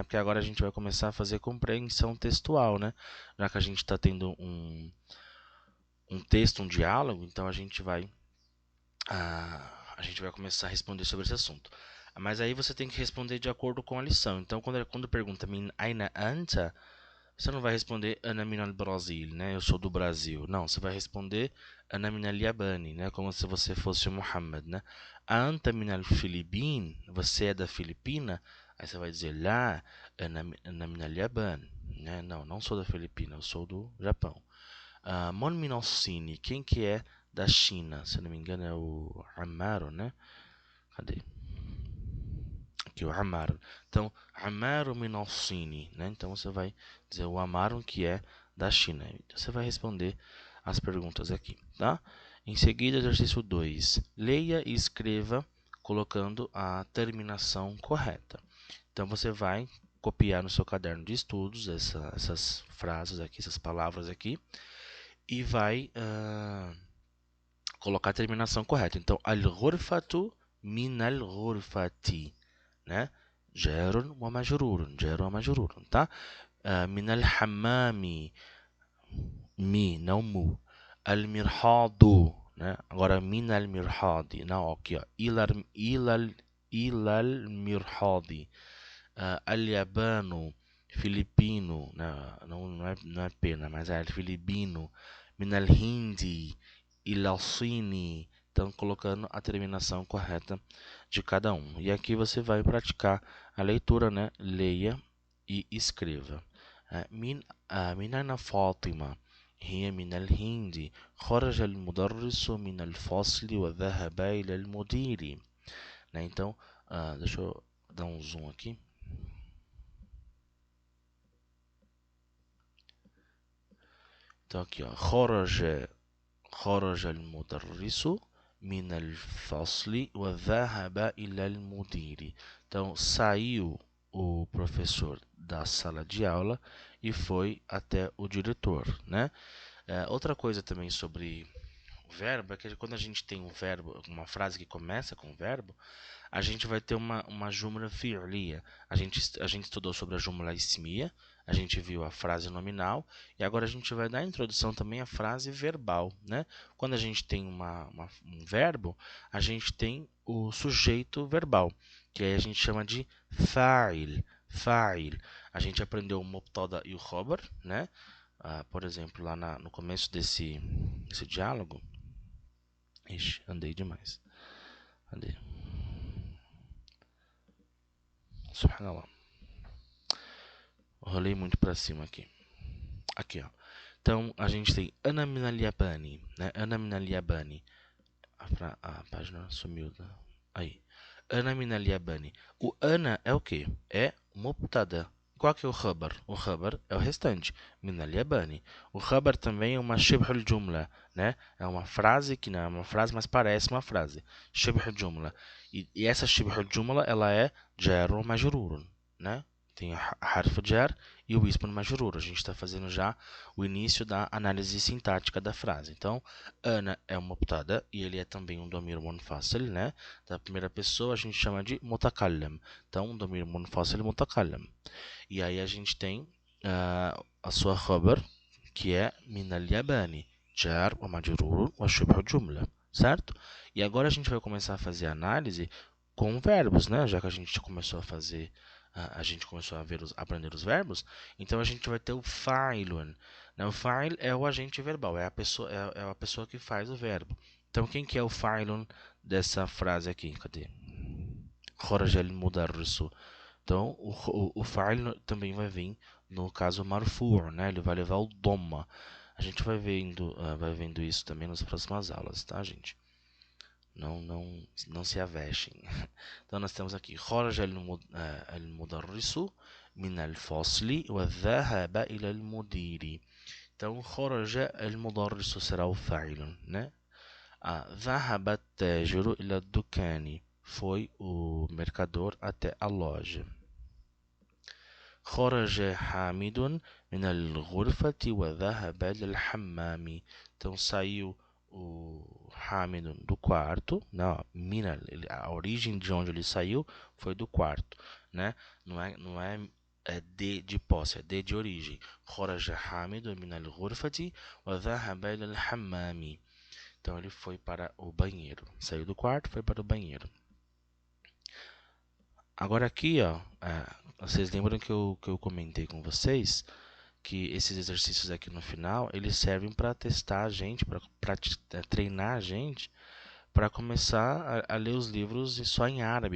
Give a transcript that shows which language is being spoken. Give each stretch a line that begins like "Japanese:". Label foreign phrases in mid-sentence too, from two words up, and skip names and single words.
Portuguese: Porque agora a gente vai começar a fazer compreensão textual, né? Já que a gente está tendo um texto, um diálogo, então a gente vai começar a responder sobre esse assunto. Mas aí você tem que responder de acordo com a lição. Então, quando pergunta
Arabic: من أين أنت,
Portuguese: você não vai responder
Arabic: أنا من البرازيل,
Portuguese: né? Eu sou do Brasil. Não, você vai responder
Arabic: أنا من اليابانيّ,
Portuguese: né? Como se você fosse o Muhammad, né?
Arabic: أنت من الفلبين,
Portuguese: você é da Filipina? Aí você vai dizer lá,
Arabic: أنا من اليابان,
Portuguese: né? Não, não sou da Filipina, eu sou do Japão.
Arabic: من من الصيني,
Portuguese: quem que é da China? Se não me engano é o Amaro, né? Cadê? Aqui o Amaro. Então, Amaro
Arabic: من الصيني,
Portuguese: né? Então você vai dizer o Amaro que é da China. Você vai responder as perguntas aqui, tá? Em seguida, exercício 2. Leia e escreva colocando a terminação correta. Então você vai copiar no seu caderno de estudos essas frases aqui, essas palavras aqui, e vai colocar a terminação correta. Então,
Arabic: الغرفةُ من الغرفةِ, né? جارٌّ ومجرورٌ، جارٌّ ومجرورٌ, tá? من الحمّامِ, mi, não mu.
Portuguese: Al-mirhadu, né? Agora,
Arabic: من المرحاضِ,
Portuguese: não, aqui, ó.
Arabic: إلى المرحاضِ. اليابانُ، فلبيني,
Portuguese: não é pena, mas é filipino.
Arabic: من الهندِ, إلى الصينِ.
Portuguese: Então, colocando a terminação correta de cada um. E aqui você vai praticar a leitura, né? Leia e escreva.
Arabic: من أين فاطمة؟ هي من الهند. خرج المدرس من الفصل وذهب إلى المدير.
Portuguese: Né? Então, deixa eu dar um zoom aqui. Então aqui, ó.
Arabic: خرج المدرس من الفصل وذهب إلى المدير.
Portuguese: Então, saiu o professor da sala de aula e foi até o diretor, né? Outra coisa também sobre o verbo é que quando a gente tem um verbo, uma frase que começa com um verbo, a gente vai ter uma
Arabic: جملة فعلية.
Portuguese: A gente estudou sobre a
Arabic: جملة اسمية,
Portuguese: a gente viu a frase nominal e agora a gente vai dar a introdução também à frase verbal, né? Quando a gente tem um verbo, a gente tem o sujeito verbal, que aí a gente chama de fa'il. Fa'il. A gente aprendeu o mubtada e o khabar, né? Por exemplo, lá no começo desse diálogo. Ixi, andei demais. Andei. Subhanallah. Rolei muito para cima aqui. Aqui, ó. Então, a gente tem
Arabic: أنا من اليابانيّ,
Portuguese: né?
Arabic: أنا من اليابانيّ.
Portuguese: A página sumiu. Né? Aí.
Arabic: أنا من اليابانيّ.
Portuguese: O Ana é o quê? É mubtada. Qual que é o khabar? O khabar é o restante.
Arabic: من اليابانيّ.
Portuguese: O khabar também é uma
Arabic: شبه الجملة,
Portuguese: né? É uma frase que não é uma frase, mas parece uma frase.
Arabic: شبه الجملة.
Portuguese: E essa
Arabic: شبه الجملة,
Portuguese: ela é jar ou majrur, né? Tem a
Arabic: حرف جر
Portuguese: e o
Arabic: اسم مجرور.
Portuguese: A gente está fazendo já o início da análise sintática da frase. Então, Ana é uma mubtada e ele é também um
Arabic: ضمير منفصل,
Portuguese: né? Da primeira pessoa a gente chama de mutakallam. Então, um
Arabic: ضمير منفصل متكلم.
Portuguese: E aí a gente tem a sua khabar, que é
Arabic: من اليابانيّ جار ومجرور وشبه جملة,
Portuguese: certo? E agora a gente vai começar a fazer análise com verbos, né? Já que a gente começou a fazer a gente começou a aprender os verbos, então a gente vai ter o fa'ilun. Né? O fa'il é o agente verbal, é a pessoa que faz o verbo. Então quem que é o fa'ilun dessa frase aqui? Cadê?
Arabic: خرج المدرسُ.
Portuguese: Então o fa'il também vai vir no caso marfu', né? Ele vai levar o doma. A gente vai vendo isso também nas próximas aulas, tá, gente? Não se avexem. Então nós temos aqui
Arabic: خرج المدرس من الفصل وذهب إلى المدير.
Portuguese: Então
Arabic: خرج المدرس
Portuguese: será o fa'il, né?
Arabic: ذهب التاجر إلى الدكان.
Portuguese: Foi o mercador até a loja.
Arabic: خرج حامد من الغرفة وذهب للحمام.
Portuguese: Então saiu o Hamid do quarto, não, a origem de onde ele saiu foi do quarto, né? Não é de posse, é de origem.
Arabic: خرج حامد من الغرفة وذهب إلى الحمام.
Portuguese: Então ele foi para o banheiro, saiu do quarto, foi para o banheiro. Agora aqui, ó, vocês lembram que eu comentei com vocês que esses exercícios aqui no final, eles servem para testar a gente, para treinar a gente, para começar a ler os livros só em árabe.